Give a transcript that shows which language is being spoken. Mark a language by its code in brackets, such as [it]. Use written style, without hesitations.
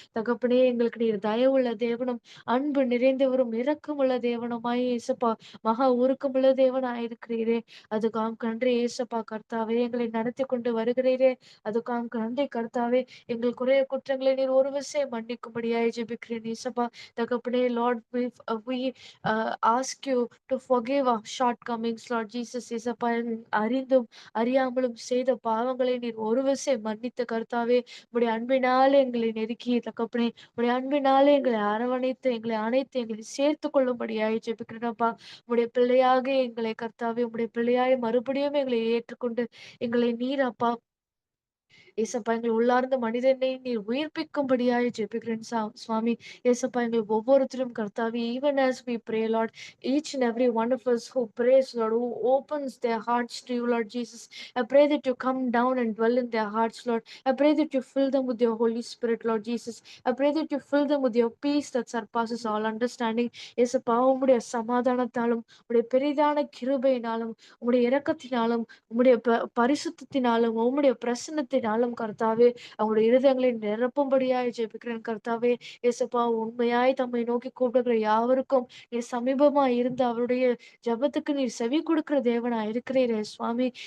[ta] தகப்பனே எங்களுக்கு நீர் தயவுள்ள தேவனும், அன்பு நிறைந்தவரும், இரக்கமுள்ள தேவனுமாய் இயேசப்பா, மகா உருக்கமுள்ள தேவனாய் இருக்கிறீரே. அதுக்காக நன்றி இயேசப்பா கர்த்தாவே. எங்களை நடத்திக் கொண்டு வருகிறீரே. அதுக்காக நன்றி கர்த்தாவே. எங்கள் குற்றங்களை நீர் ஒரு விசை மன்னிக்கும்படியாய் ஜெபிக்கிறேன் இயேசப்பா. தகப்பனே Lord [en] we ask you to forgive our shortcomings [ta] Lord Jesus இயேசப்பா. அறிந்தும் அறியாமலும் செய்த பாவங்களை நீர் ஒரு விசை மன்னித்த கர்த்தாவே. உம்முடைய அன்பினாலே எங்களை நெருக்கி தகப்பனே, உம்முடைய அன்பினாலே எங்களை அரவணைத்து, எங்களை அணைத்து, எங்களை சேர்த்துக் கொள்ளும்படியாய் ஜெபிக்கிறேனப்பா. உம்முடைய பிள்ளையாக எங்களை கர்த்தாவே, உம்முடைய பிள்ளையாய் மறுபடியும் எங்களை ஏற்றுக்கொண்டு, எங்களை நீர் அப்பா ஏசப்பா எங்கள் உள்ளார்ந்த மனிதனை நீர் உயிர்ப்பிக்கும்படியாய் ஜெபிக்கிறேன் சுவாமி. ஏசப்பா எங்கள் ஒவ்வொருத்தரும் கர்த்தாவே, [en] even as we pray Lord, each and every one of us who prays Lord, who opens their hearts to you Lord Jesus, I pray that you come down and dwell in their hearts Lord. I pray that you fill them with your Holy Spirit Lord Jesus. I pray that you fill them with your peace that surpasses all understanding. [ta] ஏசப்பா உம்முடைய சமாதானத்தாலும், உம்முடைய பெரிதான கிருபையினாலும், உம்முடைய இரக்கத்தினாலும், உம்முடைய பரிசுத்தத்தினாலும், உம்முடைய பிரசன்னத்தினாலும் கர்த்தாவே, அவங்களுடைய இருதயங்களை நிரப்பும்படியாய் ஜெபிக்கிறேன் கர்த்தாவே. இயேசப்பா உண்மையாய் தம்மை நோக்கி கூப்பிடுகிற யாவருக்கும் நீர் சமீபமாய் இருந்து அவருடைய ஜெபத்துக்கு நீர் செவி கொடுக்கிற தேவனா இருக்கிறீரே சுவாமி.